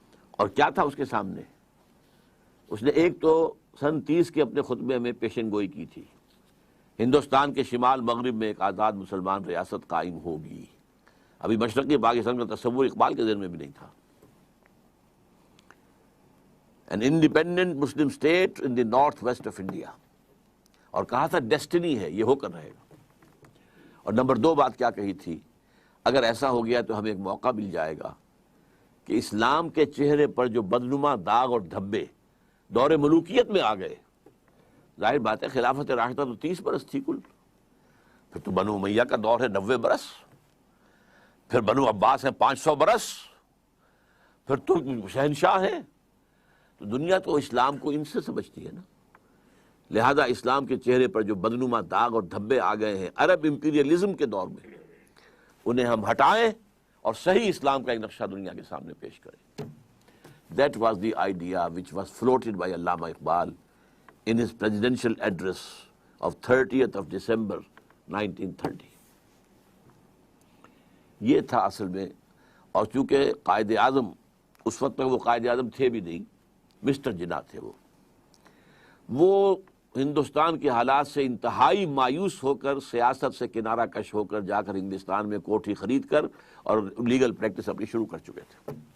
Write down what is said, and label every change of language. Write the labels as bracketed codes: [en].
[ur] اور کیا تھا اس کے سامنے؟ اس نے ایک تو سن 30 کے اپنے خطبے میں پیشن گوئی کی تھی، ہندوستان کے شمال مغرب میں ایک آزاد مسلمان ریاست قائم ہوگی. ابھی مشرقی پاکستان کا تصور اقبال کے ذہن میں بھی نہیں تھا. [en] An independent Muslim state in the northwest of India. [ur] اور کہا تھا ڈیسٹنی ہے، یہ ہو کر رہے گا. اور نمبر 2 بات کیا کہی تھی؟ اگر ایسا ہو گیا تو ہمیں ایک موقع مل جائے گا کہ اسلام کے چہرے پر جو بدنما داغ اور دھبے دور ملوکیت میں آ گئے، ظاہر بات ہے خلافت راشدہ تو 30 برس تھی کل، پھر تو بنو امیہ کا دور ہے 90 برس، پھر بنو عباس ہے 500 برس، پھر ترک شہنشاہ ہیں. تو دنیا تو اسلام کو ان سے سمجھتی ہے نا. لہذا اسلام کے چہرے پر جو بدنما داغ اور دھبے آ گئے ہیں عرب امپیریلزم کے دور میں، انہیں ہم ہٹائیں اور صحیح اسلام کا ایک نقشہ دنیا کے سامنے پیش کریں. [en] That was the idea which was floated by Allama Iqbal in his presidential address of 30th of December 1930. [ur] یہ تھا اصل میں. اور چونکہ قائد اعظم اس وقت تک وہ قائد اعظم تھے بھی نہیں، مسٹر جناح تھے. وہ ہندوستان کے حالات سے انتہائی مایوس ہو کر سیاست سے کنارہ کش ہو کر جا کر انگلستان میں کوٹھی خرید کر اور لیگل پریکٹس اپنی شروع کر چکے تھے.